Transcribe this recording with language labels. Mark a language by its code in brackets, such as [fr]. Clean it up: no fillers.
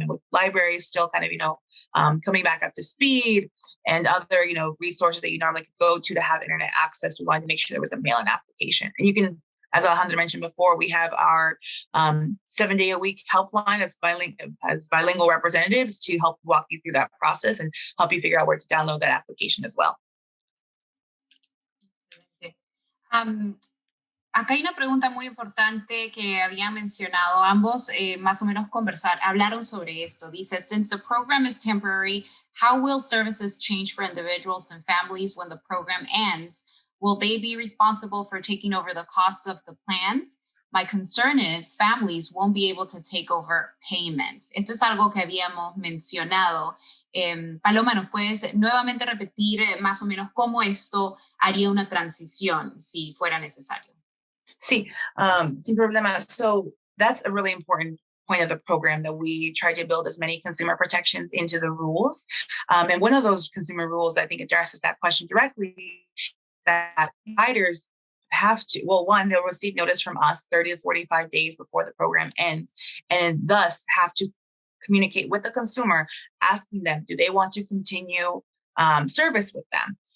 [en] And with libraries still kind of, coming back up to speed and other, resources that you normally could go to have internet access, we wanted to make sure there was a mail-in application. And you can, as Alejandro mentioned before, we have our 7-day-a-week helpline that's has bilingual representatives to help walk you through that process and help you figure out where to download that application as well. [es] Acá hay una pregunta muy importante que habían mencionado ambos, más o menos hablaron sobre esto. Dice, [en] since the program is temporary, how will services change for individuals and families when the program ends? Will they be responsible for taking over the costs of the plans? My concern is families won't be able to take over payments. [es] Esto es algo que habíamos mencionado. Paloma, ¿nos puedes nuevamente repetir más o menos cómo esto haría una transición si fuera necesario? Sí, sin problema. [en] So that's a really important point of the program, that we try to build as many consumer protections into the rules. And one of those consumer rules, I think, addresses that question directly, that providers have to, one, they'll receive notice from us 30 to 45 days before the program ends, and thus have to communicate with the consumer, asking them, do they want to continue service with them?